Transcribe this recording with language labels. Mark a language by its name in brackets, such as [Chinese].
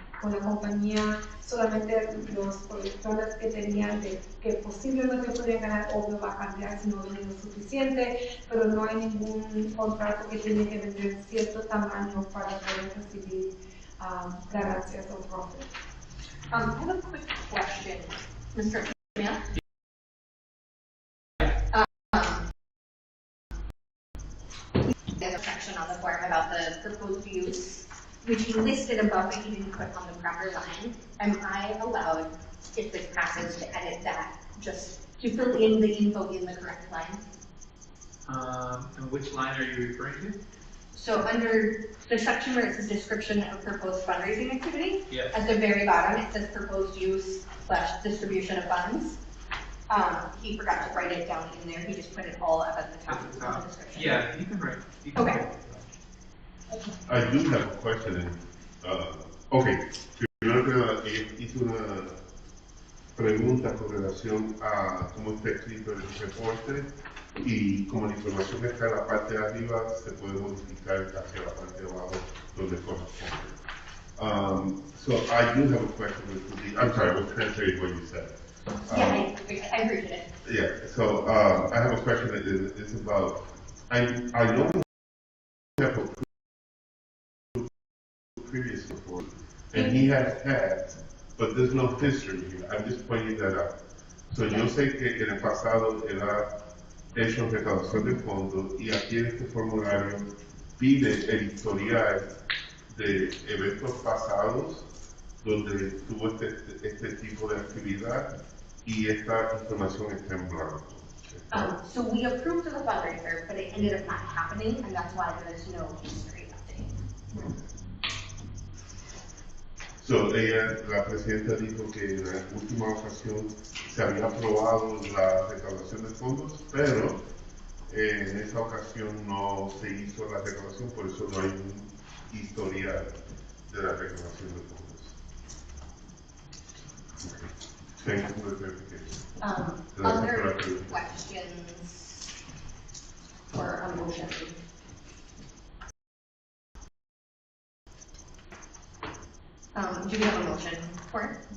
[Spanish] Con la compañía, solamente los proyectores que tenían que posiblemente podían ganar, obvio va a cambiar si no venden lo suficiente, pero no hay ningún contrato que tiene que vender cierto tamaño para poder recibir ganancias o profit. [English] I have a quick question, Mr. Mayor. There's a section on the form about the proposed use, which he listed above, but he didn't put on the proper line. Am I allowed, if this passes, to edit that, just to fill in the info in the correct line? And which line are you referring to? So under the section where it says description of proposed fundraising activity, Yes. at the very bottom it says proposed use / distribution of funds. He forgot to write it down in there. He just put it all up at the top of the description. Yeah, you can write. Okay. I do have a question. [Spanish] Primero que nada, hice una pregunta con relación a cómo está escrito el reporte, y como la información está en la parte de arriba, se puede modificar hacia la parte de abajo donde corresponde. [English] So I do have a question. I'm sorry, I was translating what you said. Yeah, I appreciate it. Yeah, so I have a question that is about, I know we have a previous report, and he has had, but there's no history here. I'm just pointing that out. So yo sé que en el pasado él ha [Spanish] hecho recaudación de fondos y aquí en este formulario pide el historial de eventos pasados donde tuvo este tipo de actividad y esta información está en blanco. [English] So we approved of the fundraiser, but it ended up not happening, and that's why there's no history update. [Spanish] So, la presidenta dijo que en la última ocasión se había aprobado la recaudación de fondos, pero en esa ocasión no se hizo la recaudación, por eso no hay un historial de la recaudación de fondos. [English] Thank you for the clarification. Other questions or a motion? Do we have a motion for it?